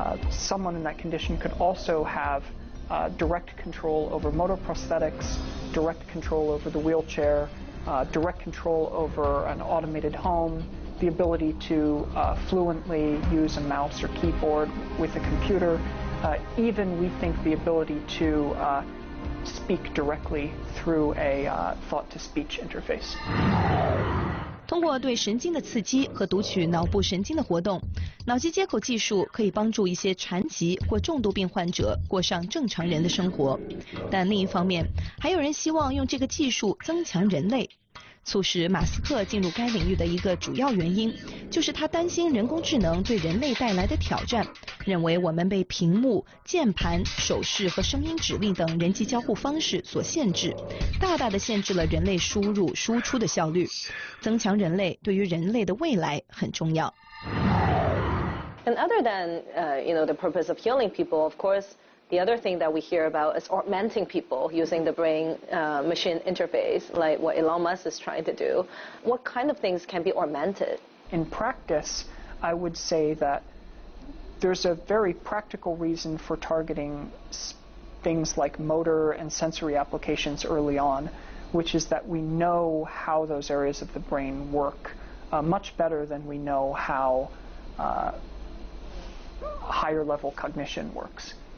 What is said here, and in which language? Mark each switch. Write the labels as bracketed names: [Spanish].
[English] someone in that condition could also have direct control over motor prosthetics, direct control over the wheelchair, direct control over an automated home, the ability to fluently use a mouse or keyboard with a computer, even we think the ability to speak directly through a thought-to-speech interface. [Chinese] 通过对神经的刺激和读取脑部神经的活动，脑机接口技术可以帮助一些残疾或重度病患者过上正常人的生活。但另一方面，还有人希望用这个技术增强人类。促使马斯克进入该领域的一个主要原因，就是他担心人工智能对人类带来的挑战，认为我们被屏幕、键盘、手势和声音指令等人机交互方式所限制，大大的限制了人类输入输出的效率。增强人类对于人类的未来很重要。 [English] And other than the purpose of healing people, of course, the other thing that we hear about is augmenting people using the brain-machine interface, like what Elon Musk is trying to do. What kind of things can be augmented? In practice, I would say that there's a very practical reason for targeting things like motor and sensory applications early on, which is that we know how those areas of the brain work much better than we know how higher-level cognition works.